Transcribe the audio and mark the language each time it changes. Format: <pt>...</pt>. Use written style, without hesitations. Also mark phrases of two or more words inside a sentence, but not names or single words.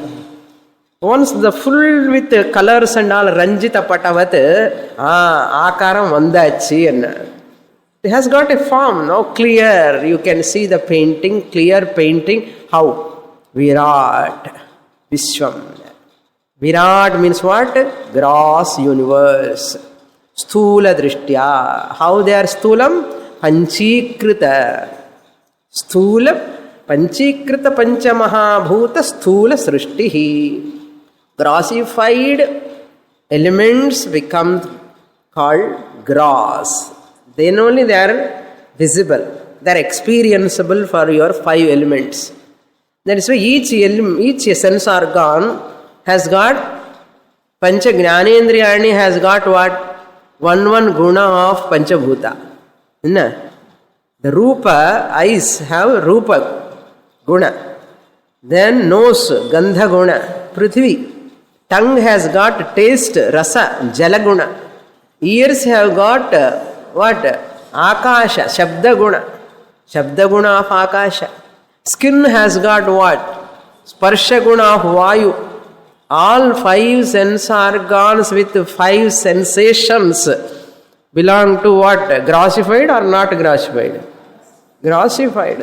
<en>Once the full with colors and all</en> <sa>Ranjita Patavat, Akaram Vandachi,</sa> <en>and it has got a form now clear. You can see the painting, clear painting. How? Virat. Vishwam. Virat means what? Gross universe.</en> <sa>Sthula Drishtya.</sa> <en>How they are Sthulam? Panchikrita.</en> <sa>Sthula Panchikrita Pancha Mahabhuta Sthula Srishtihi.</sa> <en>Grossified elements become called gross. Then only they are visible. They are experienceable for your 5 elements. That is why each sense organ has got</en> <sa>Pancha Jnanendriyani</sa> <en>has got what? One guna of Panchabhuta. The Rupa, eyes have</en> <sa>Rupa guna.</sa> <en>Then nose,</en> <sa>Gandha guna, Prithvi.</sa> <en>Tongue has got taste,</en> <sa>Rasa, Jala guna.</sa> <en>Ears have got what?</en> <sa>Akasha, Shabda guna. Shabda guna</sa> <en>of Akasha. Skin has got what?</en> <sa>Sparsha guna of Vayu.</sa> <en>All 5 sense organs with 5 sensations belong to what? Grossified or not grossified? Grossified.</en>